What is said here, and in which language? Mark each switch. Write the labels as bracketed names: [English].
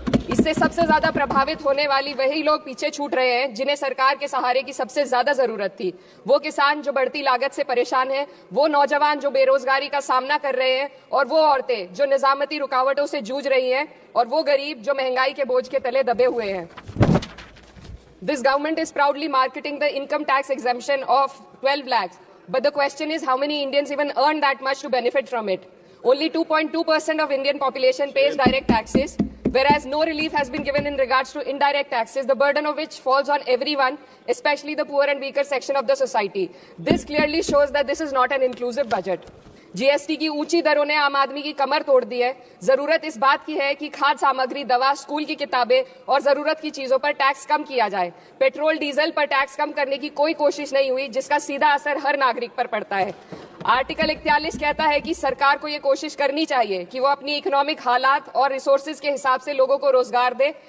[Hindi] इससे सबसे ज्यादा प्रभावित होने वाली वही लोग पीछे छूट रहे हैं जिन्हें सरकार के सहारे की सबसे ज्यादा जरूरत थी। वो किसान जो बढ़ती लागत से परेशान हैं, वो नौजवान जो बेरोजगारी का सामना कर रहे हैं, और वो औरतें जो निजामती रुकावटों से जूझ रही हैं, और वो गरीब जो महंगाई के बोझ के तले दबे हुए हैं। [English] This government is proudly marketing the income tax exemption of 12 lakhs. But the question is, how many Indians even earn that much to benefit from it? Only 2.2% of Indian population pays direct taxes, whereas no relief has been given in regards to indirect taxes, the burden of which falls on everyone, especially the poor and weaker section of the society. This clearly shows that this is not an inclusive budget. [Hindi] GST की ऊंची दरों ने आम आदमी की कमर तोड़ दी है। जरूरत इस बात की है कि खाद्य सामग्री, दवा, स्कूल की किताबें और जरूरत की चीजों पर टैक्स कम किया जाए। पेट्रोल, डीजल पर टैक्स कम करने की कोई कोशिश नहीं हुई, जिसका सीधा असर हर नागरिक पर पड़ता है। आर्टिकल 41 कहता है कि सरकार को ये कोशिश करनी चाहिए कि वो अपनी इकोनॉमिक हालात और रिसोर्सेज के हिसाब से लोगों को रोजगार दे।